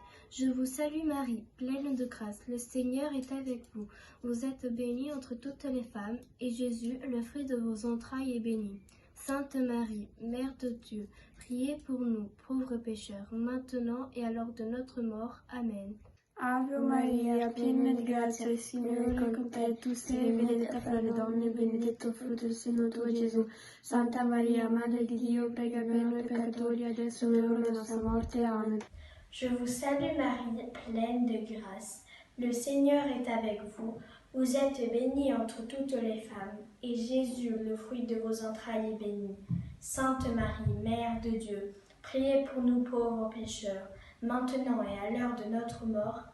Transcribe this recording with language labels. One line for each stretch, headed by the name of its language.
French: Je vous salue Marie, pleine de grâce, le Seigneur est avec vous. Vous êtes bénie entre toutes les femmes, et Jésus, le fruit de vos entrailles, est béni. Sainte Marie, Mère de Dieu, priez pour nous, pauvres pécheurs, maintenant et à l'heure de notre mort. Amen.
Italian: Ave Maria, piena di grazia, il Signore è con te, tu sei benedetta fra le donne, e benedetto il frutto del seno tuo, Gesù. Santa Maria, Madre di Dio, prega per noi peccatori, adesso è l'ora della nostra morte. Amen.
French: Je vous salue Marie, pleine de grâce. Le Seigneur est avec vous. Vous êtes bénie entre toutes les femmes, et Jésus, le fruit de vos entrailles, est béni. Sainte Marie, Mère de Dieu, priez pour nous pauvres pécheurs, maintenant et à l'heure de notre mort.